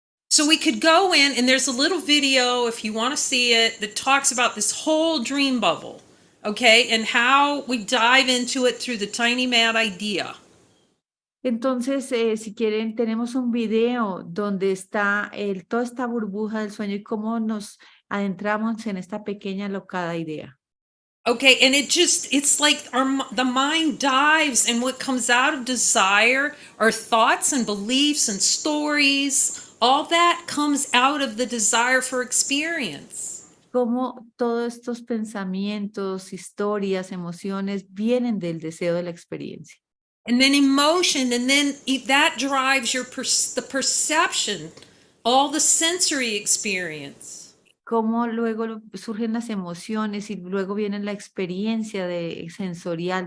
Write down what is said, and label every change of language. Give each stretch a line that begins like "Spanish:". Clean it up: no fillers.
English: So we could go in, and there's a little video, if you want to see it, that talks about this whole dream bubble, okay? And how we dive into it through the tiny mad idea.
Spanish: Entonces, si quieren, tenemos un video donde está toda esta burbuja del sueño y cómo nos adentramos en esta pequeña locada idea.
English: Okay, and it's like the mind dives, and what comes out of desire are thoughts and beliefs and stories. All that comes out of the desire for experience.
Spanish: Cómo todos estos pensamientos, historias, emociones vienen del deseo de la experiencia.
English: And then emotion, and then that drives the perception, all the sensory experience.
Spanish: Cómo luego surgen las emociones y luego viene la experiencia sensorial